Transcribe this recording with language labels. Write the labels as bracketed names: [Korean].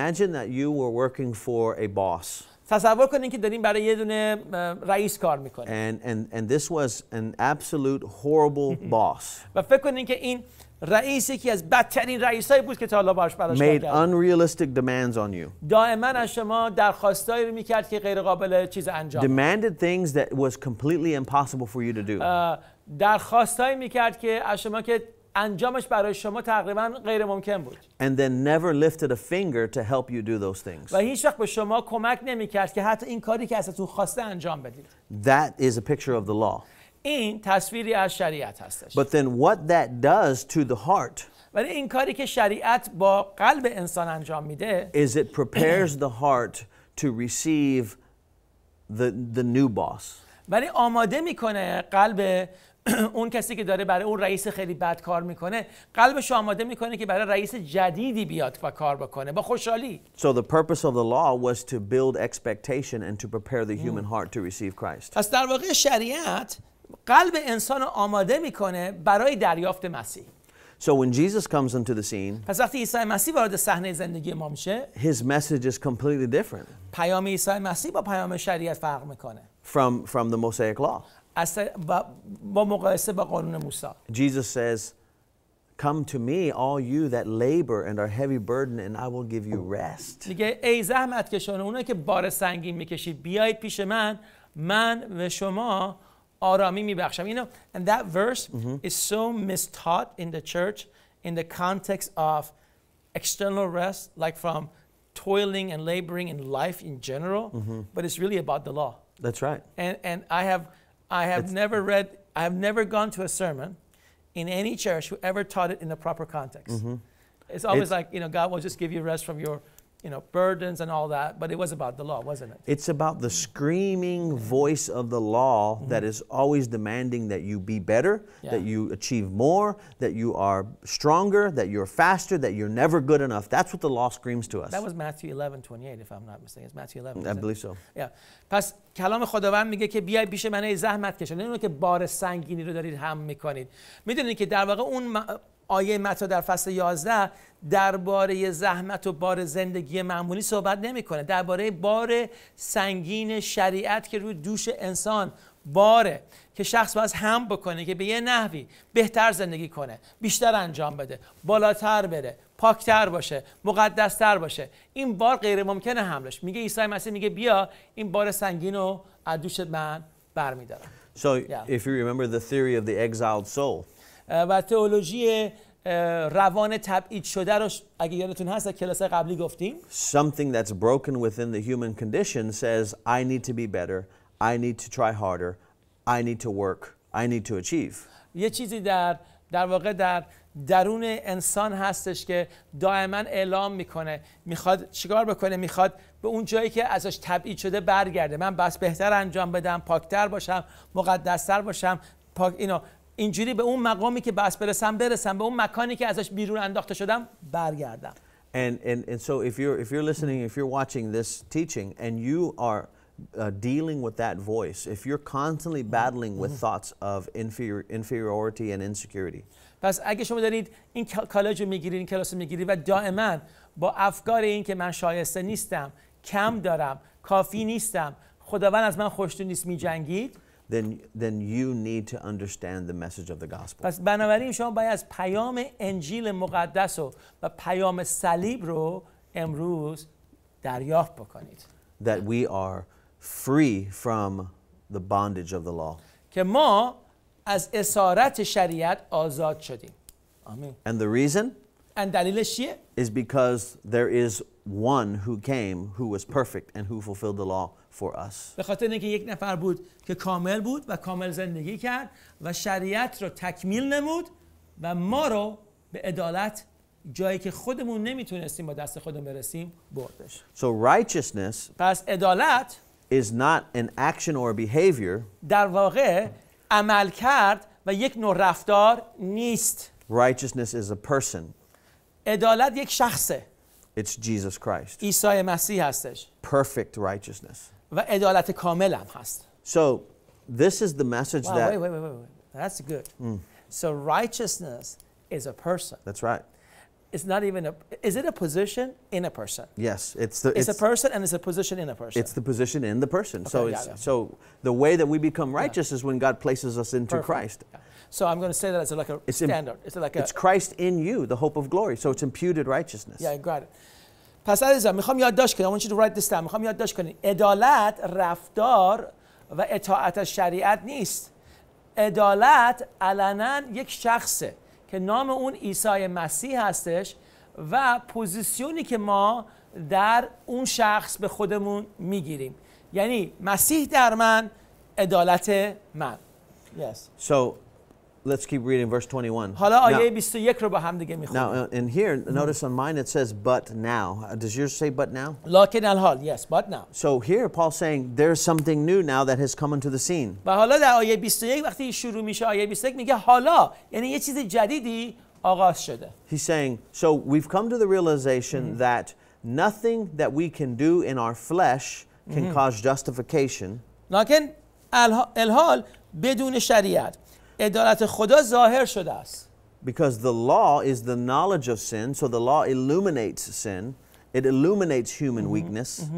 [English] Imagine that you were working for a boss. [Persian] تصور کنین که دارین برای یه دونه رئیس کار میکنین. [English] And this was an absolute horrible boss. [Persian] و فکر کنین که این رئیس یکی از بدترین رئیسایی بود که تا حالا براش کار [English] Made [Persian] کرد. [English] unrealistic demands on you. [Persian] دائما از شما درخواستایی رو میکرد که غیر قابل چیز انجام. [English] Demanded things that was completely impossible for you to do. [Persian] درخواستایی میکرد که از شما که انجامش برای شما تقریبا غیر ممکن بود. [English] And then never lifted a finger to help you do those things. [Persian] و هیچ وقت به شما کمک نمیکرد که حتی این کاری که ازتون خواسته انجام بدید. [English] That is a picture of the law. [Persian] این تصویری از شریعت هستش. [English] But then what that does to the heart [Persian] ولی این کاری که شریعت با قلب انسان انجام میده [English] is it prepares the heart to receive the new boss. [Persian] ولی آماده میکنه قلب اون کسی که داره برای اون رئیس خیلی بد کار میکنه، قلبش آماده میکنه که برای رئیس جدیدی بیاد و کار بکنه با خوشحالی. [English] So the purpose of the law was to build expectation and to prepare the human heart to receive Christ. [Persian] پس در واقع شریعت قلب انسان رو آماده میکنه برای دریافت مسیح. [English] So when Jesus comes into the scene, [Persian] پس وقتی عیسی مسیح وارد صحنه زندگی ما میشه، [English] his message is completely different [Persian] پیام عیسی مسیح با پیام شریعت فرق میکنه. [English] from the Mosaic law. [Persian] با مقایسه با قانون موسی. [English] Jesus says, "Come to me, all you that labor and are heavy burdened, and I will give you rest." [Persian] میگه ای زحمت کشان، اونایی که بار سنگین میکشید بیایید پیش من به شما آرامی میبخشم. [English] You know, and that verse is so mistaught in the church in the context of external rest, like from toiling and laboring in life in general, but it's really about the law. That's right. And I have never gone to a sermon in any church who ever taught it in the proper context. It's always like, God will just give you rest from your, burdens and all that, but it was about the law, wasn't it? It's about the screaming voice of the law that is always demanding that you be better, that you achieve more, that you are stronger, that you're faster, that you're never good enough. That's what the law screams to us. That was Matthew 11:28, if I'm not mistaken. It's Matthew 11. I believe so. Yeah. [Persian] پس کلام خداوند میگه که بیای پیش من ای زحمت کشان، نمیدونی که بار سنگینی رو دارید حمل میکنید. میدونید که در واقع اون آیه متی در فصل 11 درباره زحمت و بار زندگی معمولی صحبت نمیکنه، درباره بار سنگین شریعت که روی دوش انسان باره که شخص باید حمل بکنه که به یه نحوی بهتر زندگی کنه، بیشتر انجام بده، بالاتر بره، پاکتر باشه، مقدستر باشه. این بار غیر ممکنه حملش. میگه عیسی مسیح میگه بیا این بار سنگین رو از دوش من برمیدارم. [English] So if you remember the theory of the exiled soul. [Persian] و تئولوژی روان تبعید شده رو اگه یادتون هست در کلاس قبلی گفتیم. [English] Something that's broken within the human condition says I need to be better, I need to try harder, I need to work, I need to achieve. [Persian] یه چیزی در واقع در درون انسان هستش که دائما اعلام میکنه میخواد چیکار بکنه، میخواد به اون جایی که ازش تبعید شده برگرده. من بس بهتر انجام بدم، پاکتر باشم، مقدستر باشم، اینجوری به اون مقامی که بس برسم، به اون مکانی که ازش بیرون انداخته شدم برگردم. [English] And so if you're listening, if you're watching this teaching and you are dealing with that voice, if you're constantly battling with thoughts of inferiority and insecurity. [Persian] پس اگه شما دارید این کالج رو میگیرید، این کلاس رو میگیرید و دائما با افکار این که من شایسته نیستم، کم دارم، کافی نیستم، خداوند از من خوشنود نیست میجنگید، [English] then you need to understand the message of the gospel. [Persian] پس بنابراین شما باید از پیام انجیل مقدس و پیام صلیب رو امروز دریافت بکنید. [English] that we are free from the bondage of the law. [Persian] که ما از اسارت شریعت آزاد شدیم. آمین. [English] And the reason [Persian] دلیلش چیه؟ [English] is because there is one who came who was perfect and who fulfilled the law for us. [Persian] به خاطر اینکه یک نفر بود که کامل بود و کامل زندگی کرد و شریعت رو تکمیل نمود و ما رو به عدالت جایی که خودمون نمیتونستیم با دست خودمون برسیم بردش. [English] So righteousness [Persian] پس عدالت [English] is not an action or a behavior. [Persian] در واقع عمل کرد و یک نوع رفتار نیست. [English] Righteousness is a person. [Persian] عدالت یک شخصه. [English] It's Jesus Christ. [Persian] عیسی مسیح هستش. [English] Perfect righteousness. [Persian] و عدالت کامل هم هست. [English] So this is the message Wow, that... wait. That's good. So righteousness is a person. That's right. It's not even a... Is it a position in a person? Yes, It's a person and it's a position in a person. It's the position in the person. So Okay, it's yeah. so the way that we become righteous is when God places us into Perfect. Christ. Yeah. So I'm going to say that as like a standard. It's Christ in you, the hope of glory. So it's imputed righteousness. Yeah, I got it. [Persian] پس عزیزم میخوام یادداشت کنم. [English] I want you to write this down. [Persian] میخوام یادداشت کنید. عدالت رفتار و اطاعت از شریعت نیست. عدالت علنا یک شخصه که نام اون عیسی مسیح هستش و پوزیشنی که ما در اون شخص به خودمون میگیریم. یعنی مسیح در من، عدالت من. [English] Yes. So let's keep reading verse 21. [Persian] حالا آیه 21 رو با هم دیگه میخونیم. [English] Now in here, notice on mine it says but now. Does yours say but now? [Arabic] لکن الحال. [English] Yes, but now. So here Paul's saying there's something new now that has come into the scene. [Persian] و حالا در آیه 21 وقتی شروع میشه آیه 21 میگه حالا، یعنی یه چیز جدیدی آغاز شده. [English] He's saying, so we've come to the realization that nothing that we can do in our flesh can cause justification. [Persian] لکن الحال بدون شریعت عدالت خدا ظاهر شده است. [English] Because the law is the knowledge of sin, so the law illuminates sin. It illuminates human weakness.